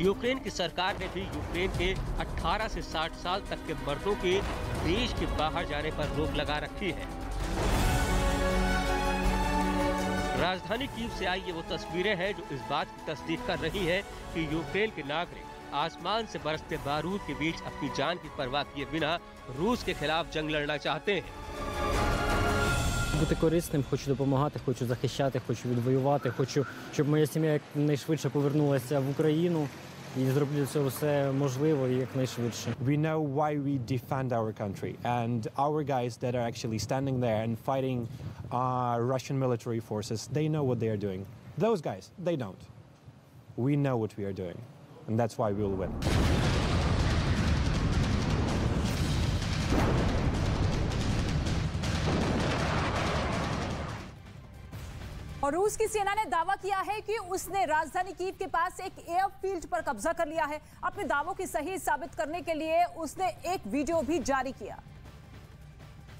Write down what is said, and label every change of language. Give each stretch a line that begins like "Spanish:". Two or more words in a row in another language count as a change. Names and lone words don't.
Hindi: यूक्रेन की सरकार ने भी यूक्रेन के 18 से 60 साल तक के मर्दों के देश के बाहर जाने पर रोक लगा रखी है। राजधानी कीव से आई ये वो तस्वीरें हैं जो इस बात की तस्दीक कर रही है कि यूक्रेन के नागरिक आसमान से बरसते बारूद के बीच अपनी जान की परवाह किए बिना रूस के खिलाफ जंग लड़ना चाहते हैं।
Ukrainian: Бути корисним, хочу допомагати, хочу захищати, хочу відвоювати, хочу, щоб моя сім'я якнайшвидше повернулася в Україну і зроблю це все можливо і якнайшвидше.
English: We know why we defend our country, and our guys that are actually standing there and fighting Russian military forces, they know what they are doing. Those guys, they don't. We know what we are doing, and that's why we will win.
Hindi: और रूस की सेना ने दावा किया है कि उसने राजधानी कीव के पास एक एयरफील्ड पर कब्जा कर लिया है। अपने दावों की सही साबित करने के लिए उसने एक वीडियो भी जारी किया।